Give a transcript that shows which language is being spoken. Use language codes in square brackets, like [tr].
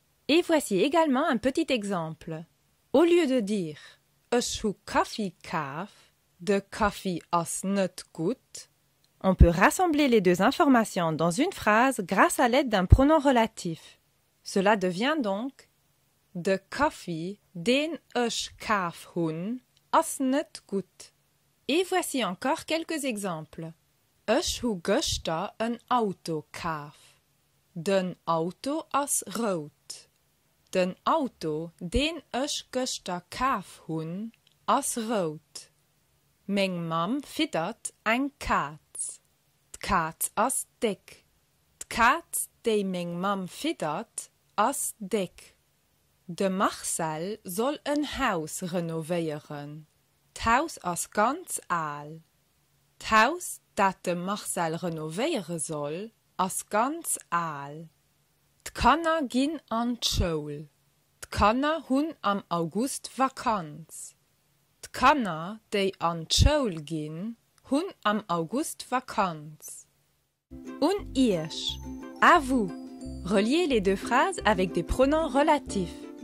[fr] Et voici également un petit exemple. Au lieu de dire « [lb] Ich hu Kaffee kauf [fr] » de « [lb] Kaffee as net gut [fr] », on peut rassembler les deux informations dans une phrase grâce à l'aide d'un pronom relatif. Cela devient donc « [lb] De Kaffee, den ich kauf hun, as net gut ». [fr] Et voici encore quelques exemples. [lb] « Ich hu gestern ein Auto kauf » Den Auto as rot. Den Auto, den ich gestern kauf hun, as rot. Meng Mam fiddert ein Katz. Katz as dick. Katz, die meng Mam fiddert, as dick. De Marcel soll ein Haus renovieren. Haus as ganz aal. Haus, dat de Marcel renovieren soll, as ganz aal. D'Kanner ginn an d'Schoul. D'Kanner hunn am August Vakanz. D'Kanner, déi an d'Schoul ginn, hunn am August Vakanz. Und ich. [fr] À vous. Reliez les deux phrases avec des pronoms relatifs.